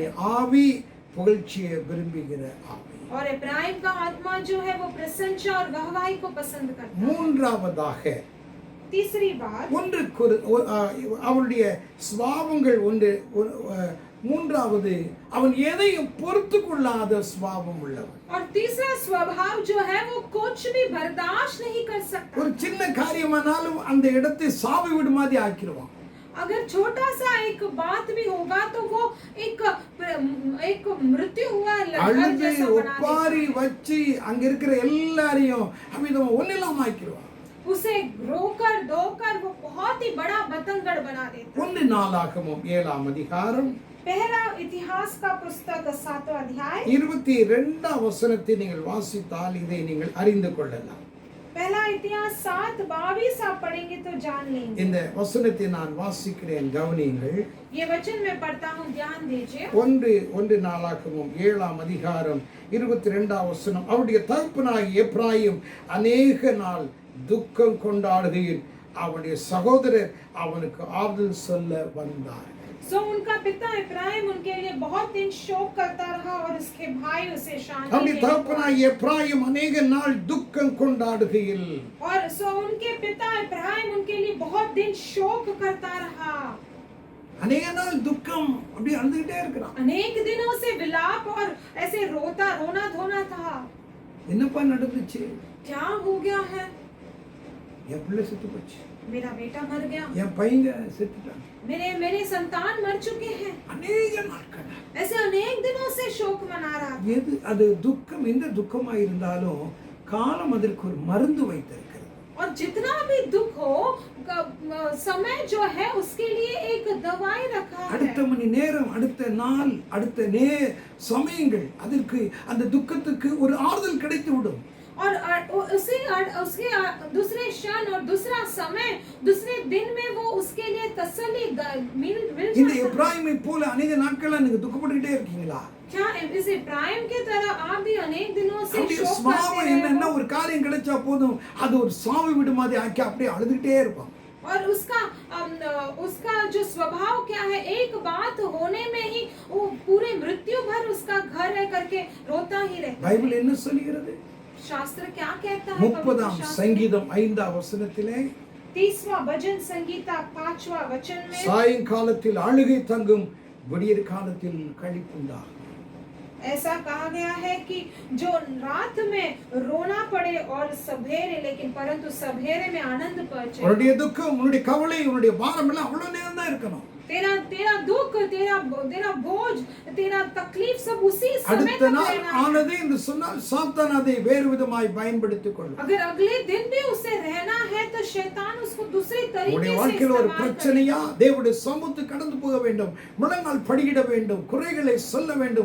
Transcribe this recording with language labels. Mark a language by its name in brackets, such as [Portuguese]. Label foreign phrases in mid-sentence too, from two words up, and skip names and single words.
[Hindi] है। [Tamil] ஆவி புகழ்ச்சியை விரும்புகிற ஆவி. [Hindi] और इब्राहिम का आत्मा जो है वो प्रशंसा और वाहवाही को पसंद करता है। [Tamil] மூன்றாவதாக [Hindi] तीसरी बात, [Tamil] அவருடைய சுபாவங்கள் மூன்றாவது அவன் எதையும் பொறுத்து கொள்ளாத சுபாவம் உள்ளவன். [Hindi] और तीसरा स्वभाव जो है वो कुछ भी बर्दाश्त नहीं कर सकता। [Tamil] ஒரு சின்ன காரியமானாலும் அந்த இடத்தை சாவி விடு மாதிரி ஆக்கிடுவான். [Hindi] अगर छोटा सा एक बात भी होगा तो वो एक मृत्यु हुआ [Tamil] அழுது ஒப்பாரி வச்சு அங்க இருக்கிற எல்லாரையும் அமிதமா ஒன்னில்லாம ஆக்கிடுவான். [Hindi] उसे रोकर धोकर वो बहुत ही बड़ा बतंगड़ बना देता। [Tamil] 1 நாளாகமம் 7ஆம் அதிகாரம் [Hindi] पहला इतिहास का पुस्तक 7वां अध्याय [Tamil] 22ஆம் வசனத்தை நீங்கள் வாசித்தால் இதை நீங்கள் அறிந்து கொள்ளலாம். [Hindi] पहला इतिहास 7:22 आप पढ़ेंगे तो जान लेंगे. [Tamil] இந்த வசனத்தை நான் வாசிக்கிறேன், கவனியுங்கள். [Hindi] ये वचन मैं पढ़ता हूँ, ध्यान दीजिए. [Tamil] 1 நாளாகமம் 7ஆம் அதிகாரம் 22ஆம் வசனம். அவருடைய தகப்பனாகிய எப்ராயிம் அநேக நாள் துக்கம் கொண்டாடுகையில் அவனுடைய சகோதரர் அவனுக்கு ஆறுதல் சொல்ல வந்தார். [Hindi] सो उनका पिता इब्राहिम उनके लिए बहुत दिन शोक करता रहा और उसके भाई उसे शांति [Tamil] அவருடைய [Hindi] देने को [Tamil] தகப்பனாகிய எப்ராயிம் அநேக நாள் துக்கம் கொண்டாடுகையில் [Hindi] और सो उनके पिता इब्राहिम उनके लिए बहुत दिन शोक करता रहा. [Tamil] அநேக நாள் துக்கம் அப்படி அழுதுகிட்டே இருக்கிறான். [Hindi] अनेक दिनों से विलाप और ऐसे रोना धोना था. [Tamil] என்னப்பா நடந்துச்சு? [Hindi] क्या हो गया है? [Tamil] என் பிள்ளை செத்து போச்சு, [Hindi] मेरा बेटा मर गया, [Tamil] என் பையங்க செத்துட்டான். [Hindi] मेरे संतान मर चुके हैं. [Tamil] அநேக நாட்கள் [Hindi] ऐसे अनेक दिनों से शोक मना रहा था. [Tamil] எது அது துக்கம், எந்த துக்கமா இருந்தாலும் காலம் அதற்கு ஒரு மருந்து வைத்திருக்கிறது. [Hindi] और जितना भी दुख हो समय जो है उसके लिए एक दवाई रखा है. [Tamil] அடுத்த மணி நேரம், அடுத்த நாள், அடுத்த சமயங்கள் அதற்கு அந்த துக்கத்துக்கு ஒரு ஆறுதல் கிடைத்து விடும். [Hindi] और उसके दूसरे क्षण और दूसरा समय, दूसरे दिन में वो उसके लिए तसल्ली मिल [Tamil] இந்த [Hindi] जाता है. [Tamil] எப்ராயிமை போல அநேக நாட்களா நீங்க துக்கப்பட்டுட்டே இருக்கீங்களா? [Hindi] क्या इस इब्राहिम की तरह आप भी अनेक दिनों से [Tamil] அவருடைய [Hindi] शोक [Tamil] சுபாவம் [Hindi] करते [Tamil] என்னன்னா, [Hindi] रहे हो? [Tamil] ஒரு காரியம் கிடைச்சா போதும் அது ஒரு சாவு விடு மாதிரி ஆக்கி அப்படியே அழுதுகிட்டே இருப்பான். [Hindi] और उसका जो स्वभाव क्या है, एक बात होने में ही वो पूरे मृत्यु भर उसका घर है करके रोता ही रहता है. [Tamil] பைபிள் என்ன சொல்கிறது? [Hindi] शास्त्र क्या कहता है? [Tamil] 30ஆம் சங்கீதம் 5ஆம் வசனத்திலே [Hindi] 30वां भजन संगीता 5वां वचन में [Tamil] சாயங்காலத்தில் அழுகை தங்கும், விடியற் காலத்தில் களிப்புண்டாகும். [Hindi] ऐसा कहा गया है कि जो रात में रोना पड़े और सवेरे, लेकिन परंतु सवेरे में आनंद पहुंचे. [Tamil] உன்னுடைய துக்கம், உன்னுடைய கவலை, உன்னுடைய பாரம் எல்லாம் அவ்வளவு நேரம் தான் இருக்கணும். [Hindi] तेरा दुख, तेरा बोझ, तेरा तकलीफ सब उसी समय [Tamil] அடுத்த [Hindi] तक [Tamil] நாள் [Hindi] रहना है. [Tamil] ஆனது என்று சொன்னால் சாத்தான் அதை வேறு விதமாய் பயன்படுத்திக் கொள்ளும். [Hindi] अगर अगले दिन भी उसे रहना है तो शैतान उसको दूसरी तरीके [Tamil] உன்னுடைய [Hindi] से [Tamil] வாழ்க்கையில் ஒரு [Hindi] इस्तेमाल [Tamil] பிரச்சனையா, [Hindi] करेगा. [Tamil] தேவனுடைய சமூகத்துக்கு கடந்து போக வேண்டும், முழங்கால் படியிட வேண்டும், குறைகளை சொல்ல வேண்டும்.